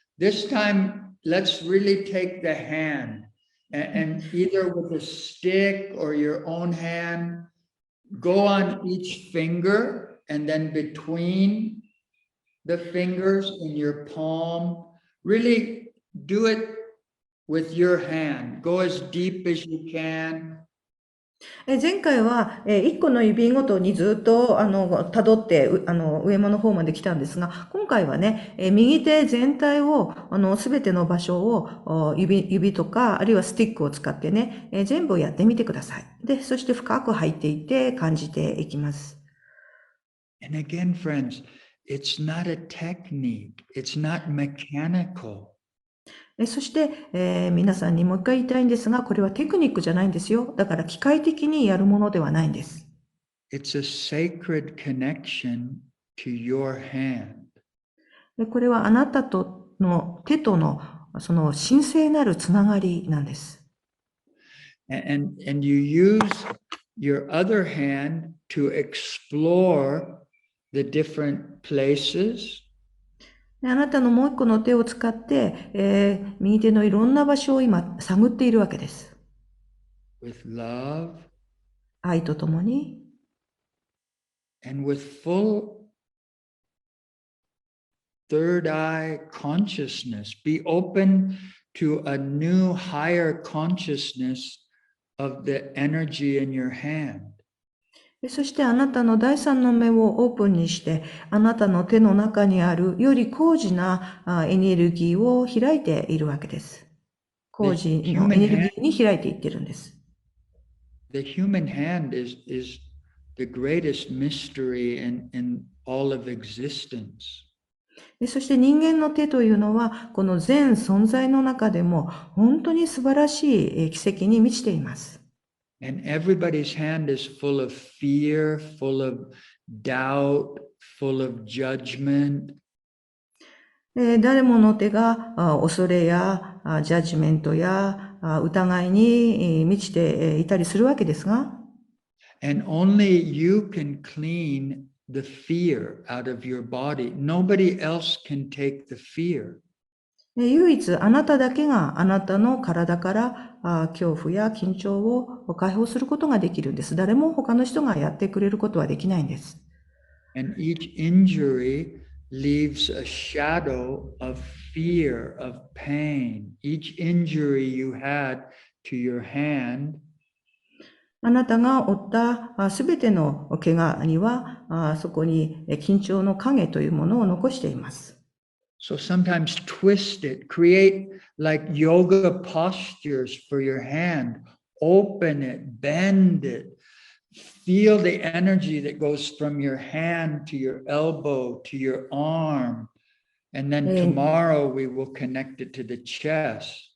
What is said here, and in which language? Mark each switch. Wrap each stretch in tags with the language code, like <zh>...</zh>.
<en>This time, let's really take the hand and either with a stick or your own hand, go on each finger and then between the fingers in your palm, really do it with your hand. Go as deep as you can.</en> <ja>前回は、1個の指ごとにずっと、辿って、上の方まで来たんですが、今回はね、右手全体を、すべての場所を、指とか、あるいはスティックを使ってね、全部やってみてください。で、そして深く入っていって感じていきます。</ja> <en>And again, friends, it's not a technique. It's not mechanical.</en> <ja>そして、皆さんにもう一回言いたいんですが、これはテクニックじゃないんですよ。だから機械的にやるものではないんです。</ja> <en>It's a sacred connection to your hand.</en> <ja>これはあなたとの手とのその神聖なるつながりなんです。</ja> <en>And you use your other hand to explore the different places.</en> <ja>あなたのもう一個の手を使って、右手のいろんな場所を今探っているわけです。</ja> <en>With love</en> <ja>愛とともに</ja> <en>and with full third eye consciousness. Be open to a new higher consciousness of the energy in your hand.</en> <ja>そしてあなたの第三の目をオープンにして、あなたの手の中にあるより高次なエネルギーを開いているわけです。高次のエネルギーに開いていってるんです。</ja> <en>The human hand is the greatest mystery in all of existence.</en> <ja>そして人間の手というのは、この全存在の中でも本当に素晴らしい奇跡に満ちています。</ja> <en>And everybody's hand is full of fear, full of doubt, full of judgment.</en> <ja>誰もの手が恐れやジャッジメントや疑いに満ちていたりするわけですが、</ja> <en>And only you can clean the fear out of your body. Nobody else can take the fear.</en> <ja>唯一あなただけがあなたの体から恐怖や緊張を解放することができるんです。誰も他の人がやってくれることはできないんです。</ja> <en>And each injury leaves a shadow of fear, of pain. Each injury you had to your hand,</en> <ja>あなたが負ったすべての怪我にはそこに緊張の影というものを残しています。</ja> <en>so sometimes twist it, create like yoga postures for your hand, open it, bend it, feel the energy that goes from your hand to your elbow to your arm, and then tomorrow we will connect it to the chest.</en>